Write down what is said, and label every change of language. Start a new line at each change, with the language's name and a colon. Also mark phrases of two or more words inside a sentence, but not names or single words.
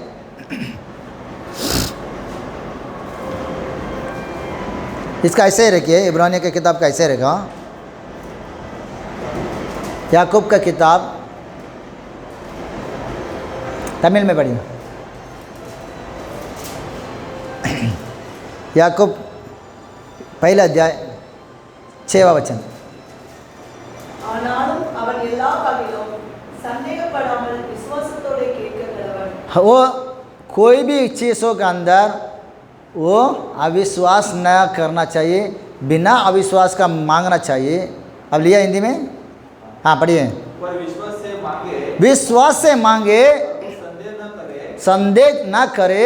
Hindi: इसका ऐसे ही रखिए, इब्रानियों की किताब का ऐसे रखा। याकूब का किताब तमिल में पढ़िए। याकूब पहला अध्याय 6वां वचन।
Tamil: ஆனாலும் அவன் எல்லா வகையிலும் சந்தேகப்படாமல் விசுவாசத்தோடு கேட்க கடவன்.
Hindi: वो कोई भी चीज़ों के अंदर वो अविश्वास न करना चाहिए, बिना अविश्वास का मांगना चाहिए। अब लिया हिंदी में? हाँ पढ़िए। पर विश्वास से मांगे, विश्वास से मांगे, संदेह न करे,